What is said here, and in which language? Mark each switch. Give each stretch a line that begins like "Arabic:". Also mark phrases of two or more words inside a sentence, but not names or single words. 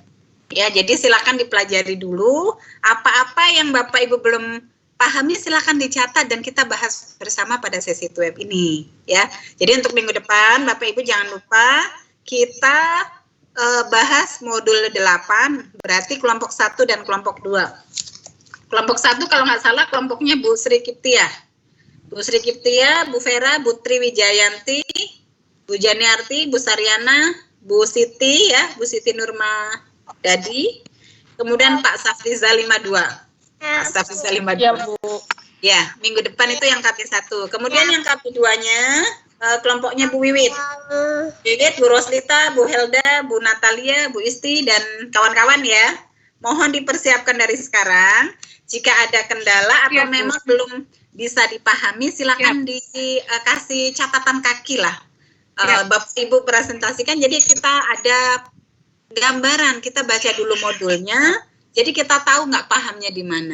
Indonesian: Ya, jadi silakan dipelajari dulu. Apa-apa yang Bapak Ibu belum pahami silakan dicatat dan kita bahas bersama pada sesi web ini. Ya, jadi untuk minggu depan Bapak Ibu jangan lupa kita bahas modul 8, berarti kelompok 1 dan kelompok 2. Kelompok 1 kalau nggak salah kelompoknya Bu Sri Kiptia. Bu Sri Kiptia, Bu Vera, Bu Triwijayanti, Bu Janiarti, Bu Saryana, Bu Siti ya, Bu Siti Nurma Dadi, kemudian Pak Safriza 52. Pak Safriza 52. Ya, Bu. Ya, minggu depan itu yang KP1. Kemudian yang KP2-nya kelompoknya Bu Wiwit. Wiwit, Bu Roslita, Bu Helda, Bu Natalia, Bu Isti, dan kawan-kawan ya. Mohon dipersiapkan dari sekarang. Jika ada kendala atau memang belum bisa dipahami, silakan dikasih catatan kaki lah. Bapak Ibu presentasikan, jadi kita ada gambaran, kita baca dulu modulnya, jadi kita tahu nggak pahamnya di mana.